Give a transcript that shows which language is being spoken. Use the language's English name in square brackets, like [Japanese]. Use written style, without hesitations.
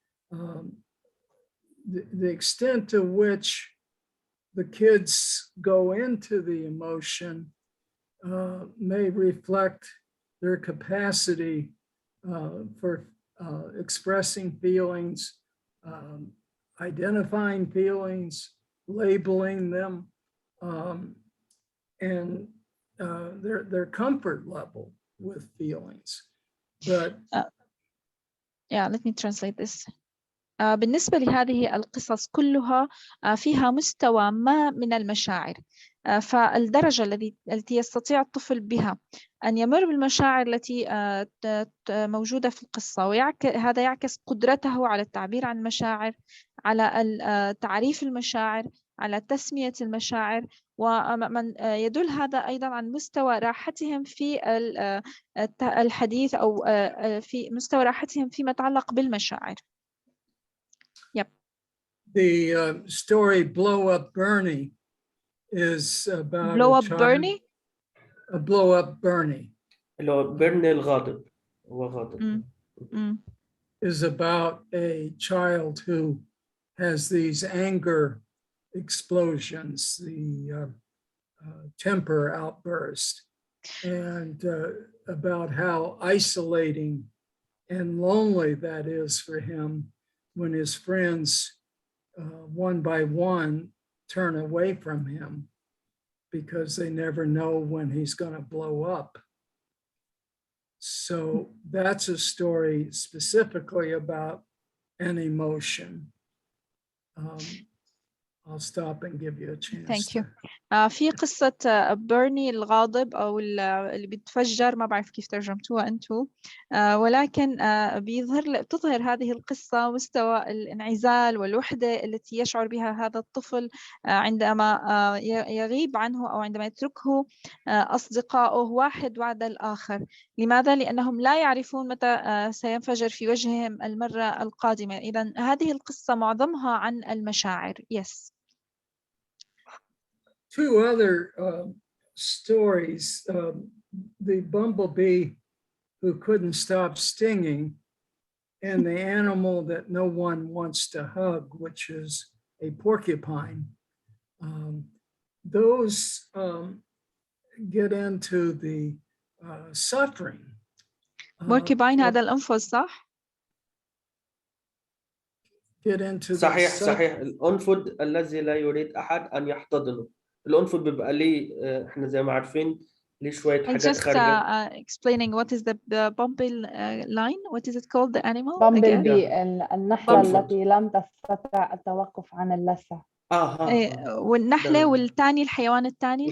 [English] The extent to which the kids go into the emotion may reflect their capacity for expressing feelings, identifying feelings, labeling them, and their comfort level with feelings. But yeah, let me translate this. [Arabic] بالنسبة لهذه القصص كلها فيها مستوى ما من المشاعر، فالدرجة التي يستطيع الطفل بها أن يمر بالمشاعر التي موجودة في القصة، هذا يعكس قدرته على التعبير عن المشاعر، على تعريف المشاعر، على تسمية المشاعر، ومن يدل هذا أيضا عن مستوى راحتهم في الحديث أو في مستوى راحتهم فيما يتعلق بالمشاعر. [English] Yep. The story Blow Up Bernie is about Blow Up Bernie? Blow Up Bernie. [Arabic] بيرني الغاضب وغاضب. [English] Is about a child who has these anger explosions, the temper outburst, and about how isolating and lonely that is for him when his friends, one by one, turn away from him because they never know when he's going to blow up. So that's a story specifically about an emotion. I'll stop and give you a chance. Thank you. [Arabic] في قصة بيرني الغاضب أو اللي بيتفجر، ما بعرف كيف ترجمتوها أنتو، ولكن بتظهر هذه القصة مستوى الانعزال والوحدة التي يشعر بها هذا الطفل عندما يغيب عنه أو عندما يتركه أصدقائه واحد بعد الآخر. لماذا؟ لأنهم لا يعرفون متى سينفجر في وجههم المرة القادمة. إذن هذه القصة معظمها عن المشاعر. [English] Yes. Two other stories, the bumblebee who couldn't stop stinging and the animal that no one wants to hug, which is a porcupine. Those get into the suffering. [Arabic] porcupine هذا الأنفذ صح؟ [English] Get into [Arabic] صحيح الأنفذ الذي لا يريد أحد أن يحتضنه. الأنفذ بيبقى ليه إحنا زي ما عارفين ليه شوية حاجات خارجة. [English] Explaining what is the bumblebee line. What is it called? The animal. [Arabic] bumblebee النحلة التي لم تستطع التوقف عن اللسع. والنحلة والثاني الحيوان الثاني